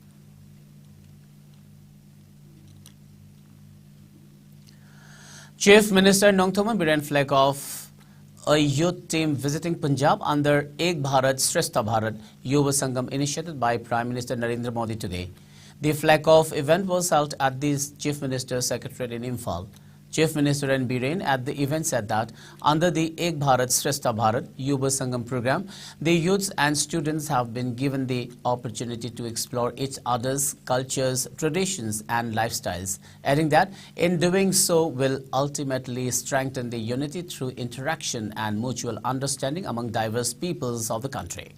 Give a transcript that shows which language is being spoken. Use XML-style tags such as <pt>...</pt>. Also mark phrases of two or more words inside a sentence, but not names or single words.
<en>Chief Minister Nongthoman Biren flag off a youth team visiting Punjab under Ek Bharat Shrestha Bharat Yuva Sangam initiated by Prime Minister Narendra Modi today. The flag off event was held at the Chief Minister's Secretariat in Imphal. Chief Minister N. Biren at the event said that under the Ek Bharat Shrestha Bharat Yuva Sangam program, the youths and students have been given the opportunity to explore each other's cultures, traditions and lifestyles, adding that in doing so will ultimately strengthen the unity through interaction and mutual understanding among diverse peoples of the country.</en>